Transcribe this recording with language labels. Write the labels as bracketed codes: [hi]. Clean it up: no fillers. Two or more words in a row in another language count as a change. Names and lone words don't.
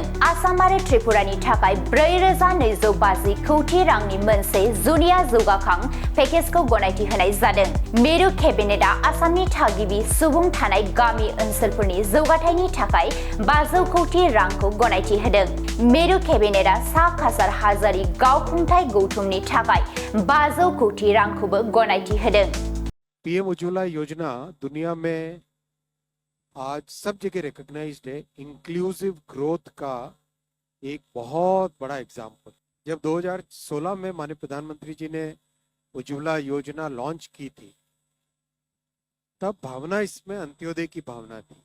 [brx] आसाम आरो त्रिपुरानि थाखाय 4,250 कौटि रांनि मोनसे जुनिया जौगाखां पेकेजखौ गनायथि होनाय जादों। मिरु केबिनेटआ आसामनि थागिबि सुबुं थानाय गामि ओनसोलफोरनि जौगाथायनि थाखाय 500 कौटि रांखौ गनायथि होदों। मिरु केबिनेटआ सा काछार हाजोआरि गावखुंथाय गौथुमनि थाखाय 500 कौटि रांखौबो गनायथि होदों। [hi] पीएम उज्ज्वला योजना दुनिया में आज सब जगह रिकॉग्नाइज्ड है। [en] inclusive growth [hi] का एक बहुत बड़ा एग्जाम्पल। जब 2016 में माननीय प्रधानमंत्री जी ने उज्ज्वला योजना लॉन्च की थी, तब भावना इसमें अंत्योदय की भावना थी।